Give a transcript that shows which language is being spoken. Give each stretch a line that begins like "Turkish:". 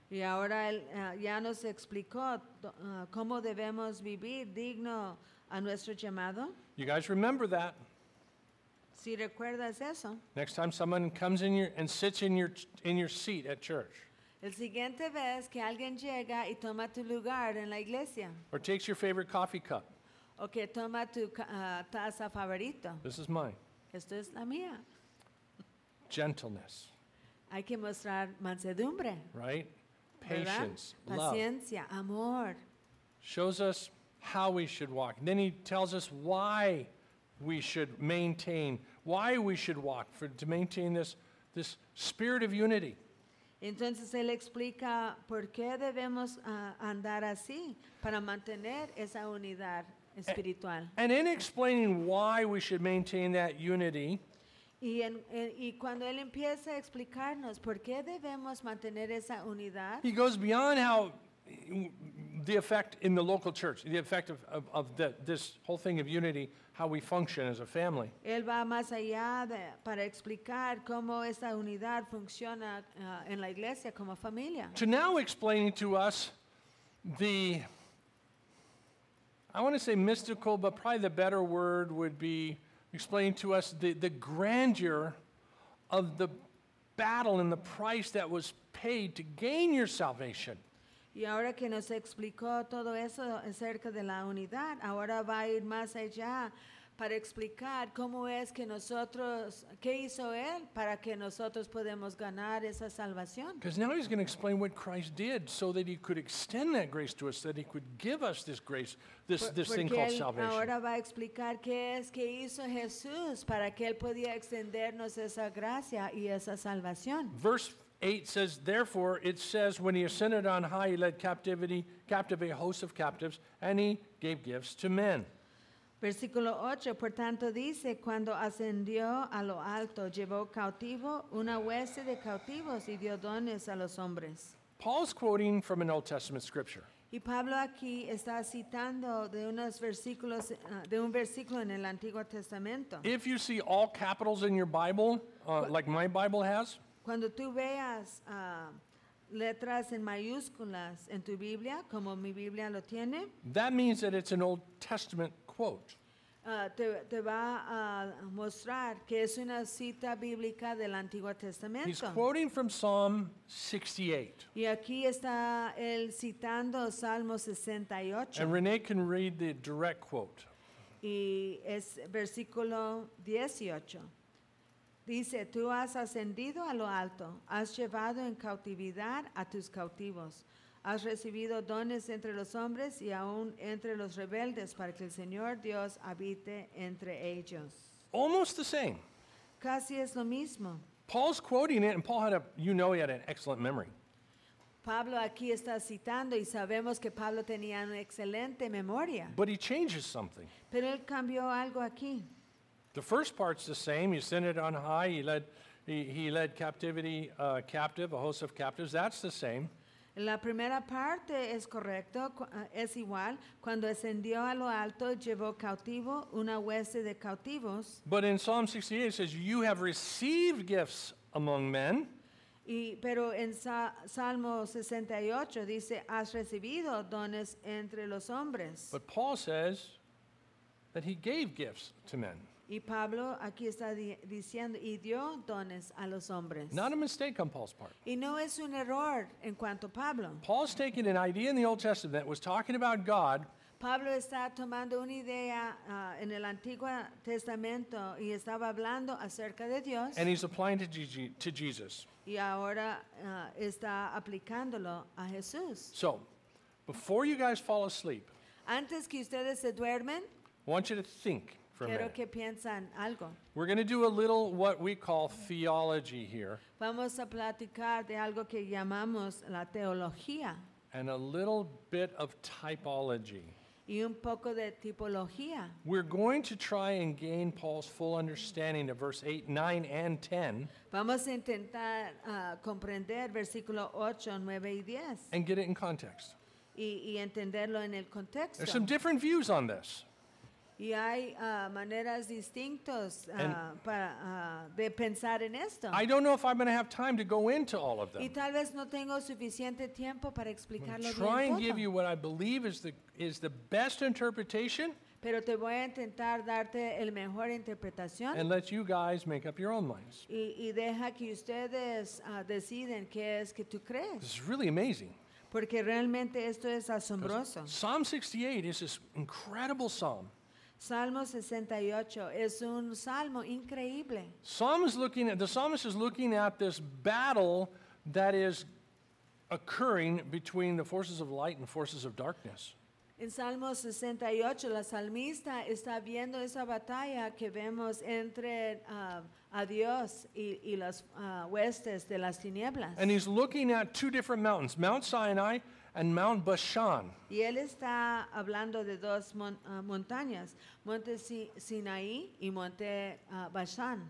Spanish: Y ahora ya nos explicó cómo debemos vivir digno a nuestro llamado.
English: You guys remember that.
Spanish: Si recuerdas eso.
English: Next time someone comes in and sits in your seat at church.
Spanish: El siguiente vez que alguien llega y toma tu lugar en la iglesia.
English: Or takes your favorite coffee cup.
Spanish: O que toma tu taza favorito.
English: This is mine.
Spanish: Esto es la mía.
English: Gentleness.
Spanish: Hay que mostrar mansedumbre.
English: Right? Patience.
Spanish: ¿Verdad? Paciencia,
English: love.
Spanish: Amor.
English: Shows us how we should walk. Then he tells us why we should maintain, why we should walk to maintain this spirit of unity.
Spanish: Entonces él explica por qué debemos andar así para mantener esa unidad.
English: And in explaining why we should maintain that unity,
Spanish: y cuando él empieza a explicarnos por qué debemos mantener esa unidad,
English: he goes beyond how the effect in the local church, the effect of the, this whole thing of unity, how we function as a family.
Spanish: Él va más allá para explicar cómo esa unidad funciona en la iglesia como familia.
English: To now explaining to us the, I want to say mystical, but probably the better word would be explaining to us the grandeur of the battle and the price that was paid to gain your salvation.
Spanish: Y ahora que nos explicó todo eso acerca de la unidad, ahora va a ir más allá para explicar cómo es que nosotros, qué hizo él para que nosotros podemos ganar esa salvación.
English: Because now he's going to explain what Christ did so that he could extend that grace to us, that he could give us this grace, this thing called salvation.
Spanish: Ahora va a explicar qué es que hizo Jesús para que él podía extendernos esa gracia y esa salvación.
English: Verse 8 says, therefore, it says, when he ascended on high, he led captive a host of captives, and he gave gifts to men.
Spanish: Versículo 8, por tanto dice, cuando ascendió a lo alto, llevó cautivo una hueste de cautivos y dio dones a los hombres.
English: Paul's quoting from an Old Testament scripture.
Spanish: Y Pablo aquí está citando de unos versículos, de un versículo en el Antiguo Testamento.
English: If you see all capitals in your Bible, like my Bible has.
Spanish: Cuando tú veas letras en mayúsculas en tu Biblia, como mi Biblia lo tiene.
English: That means that it's an Old Testament quote.
Spanish: Te va a mostrar que es una cita bíblica del Antiguo Testamento.
English: He's quoting from Psalm 68.
Spanish: Y aquí está él citando Salmo 68.
English: And Renee can read the direct quote.
Spanish: Y es versículo 18. Dice, tú has ascendido a lo alto, has llevado en cautividad a tus cautivos. Has recibido dones entre los hombres y aún entre los rebeldes para que el Señor Dios habite entre ellos.
English: Almost the same.
Spanish: Casi es lo mismo.
English: Paul's quoting it, and Paul had he had an excellent memory.
Spanish: Pablo aquí está citando, y sabemos que Pablo tenía una excelente memoria.
English: But he changes something.
Spanish: Pero él cambió algo aquí.
English: The first part's the same. He ascended on high. He led captivity captive, a host of captives. That's the same.
Spanish: La primera parte es correcto, es igual. Cuando ascendió a lo alto, llevó cautivo una hueste de cautivos.
English: But in Psalm 68 it says, you have received gifts among men.
Spanish: Y, pero en Salmo 68 dice, has recibido dones entre los hombres.
English: But Paul says that he gave gifts to men.
Spanish: Y Pablo aquí está diciendo, y dio dones a los hombres.
English: Not a mistake on Paul's part.
Spanish: Y no es un error en cuanto a Pablo.
English: Paul's taking an idea in the Old Testament that was talking about God.
Spanish: Pablo está tomando una idea en el Antiguo Testamento y estaba hablando acerca de Dios.
English: And he's applying it to Jesus.
Spanish: Y ahora está aplicándolo a Jesús.
English: So, before you guys fall asleep,
Spanish: antes que ustedes se duermen,
English: I want you to think.
Spanish: Quiero que piensen algo.
English: We're going to do a little what we call theology here.
Spanish: Vamos a platicar de algo que llamamos la teología.
English: And a little bit of typology.
Spanish: Y un poco de tipología.
English: We're going to try and gain Paul's full understanding of verse 8, 9, and 10.
Spanish: Vamos a intentar comprender versículo 8, 9 y 10.
English: And get it in context.
Spanish: Y entenderlo en el contexto.
English: There's some different views on this.
Spanish: Y hay maneras distintas de pensar en esto.
English: I don't know if I'm going to have time to go into all of them.
Spanish: Y tal vez no tengo suficiente tiempo para explicarlo bien.
English: Try and give you what I believe is the best interpretation.
Spanish: Pero te voy a intentar darte el mejor interpretación.
English: And let you guys make up your own minds.
Spanish: Y deja que ustedes deciden qué es que tú crees.
English: This is really amazing.
Spanish: Porque realmente esto es asombroso.
English: Psalm 68 is this incredible psalm.
Spanish: Salmo 68 es un salmo increíble.
English: The psalmist is looking at this battle that is occurring between the forces of light and forces of darkness.
Spanish: En Salmo 68, la salmista está viendo esa batalla que vemos entre a Dios y las huestes de las tinieblas.
English: And he's looking at two different mountains, Mount Sinai and Mount Bashan.
Spanish: Y él está hablando de dos montañas, Monte Sinaí y Monte Bashan.